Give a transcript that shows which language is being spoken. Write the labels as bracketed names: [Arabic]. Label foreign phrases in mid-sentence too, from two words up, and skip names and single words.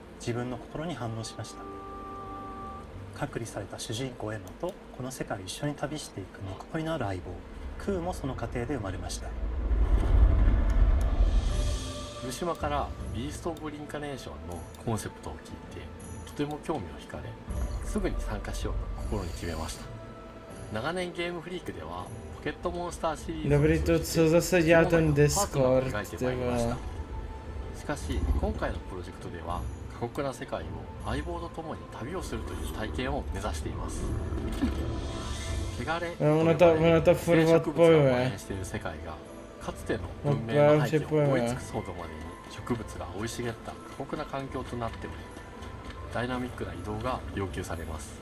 [Japanese] 自分の心に反応しました。隔離された主人公エマとこの世界を一緒に旅していくぬくもりのある相棒クーもその過程で生まれました。古島からビースト・オブ・リンカネーションのコンセプトを聞いてとても興味を惹かれ、すぐに参加しようと心に決めました。長年ゲームフリークではポケットモンスターシリーズ [Czech] Dobrý, to co zase dělá ten Discord, [Japanese] 描いて [Czech] ty [Japanese] まいりまし [Czech] vole. [Japanese] た。しかし今回のプロジェクトでは過酷な世界を相棒と共に旅をするという体験を目指しています。汚れと呼ばれるとフォルワットっぽいわ生植物が蔓延している世界がかつての文明の廃墟を覆い尽くすほどまでに植物が生い茂った過酷な環境となっており、ダイナミックな移動が要求されます。